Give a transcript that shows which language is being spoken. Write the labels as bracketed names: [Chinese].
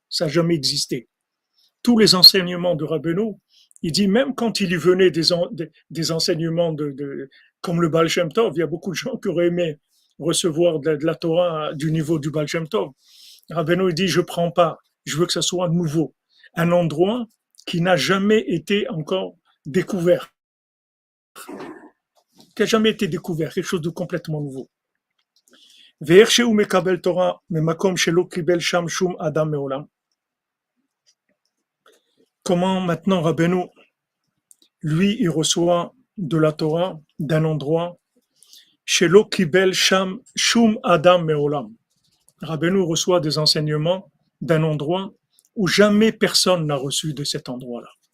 [French] Ça n'a jamais existé. Tous les enseignements de Rabbeinu, il dit même quand il y venait des enseignements comme le Baal Shem Tov, il y a beaucoup de gens qui auraient aimé recevoir de la Torah du niveau du Baal Shem Tov. Rabbeinu il dit je prends pas, je veux que ça soit nouveau, un endroit qui n'a jamais été encore découvert, qui n'a jamais été découvert, quelque chose de complètement nouveau. [Hebrew] ואיך שהוא מקבל תורה ממקום שלא קיבל שם שום אדם מעולם. [French] Comment maintenant Rabbeinu, lui, il reçoit de la Torah d'un endroit [Hebrew] שלא קיבל שם שום אדם מעולם. [French] Rabbeinu reçoit des enseignements d'un endroit où jamais personne n'a reçu de cet endroit-là.